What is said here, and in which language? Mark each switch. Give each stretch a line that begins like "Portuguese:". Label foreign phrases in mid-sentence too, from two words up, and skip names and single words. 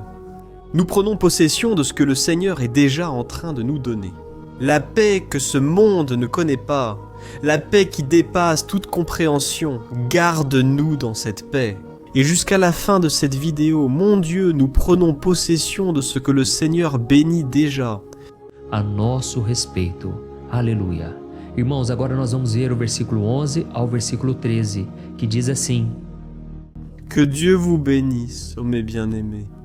French: Nous prenons possession de ce que le Seigneur est déjà en train de nous donner. La paix que ce monde ne connaît pas, la paix qui dépasse toute compréhension, garde-nous dans cette paix. Et jusqu'à la fin de cette vidéo, mon Dieu, nous prenons possession de ce que le Seigneur bénit déjà.
Portuguese: a nosso respeito. Aleluia. Irmãos, agora nós vamos ver o versículo 11 ao versículo 13, que diz assim:
French: Que Dieu vous bénisse, ô mes bien-aimés.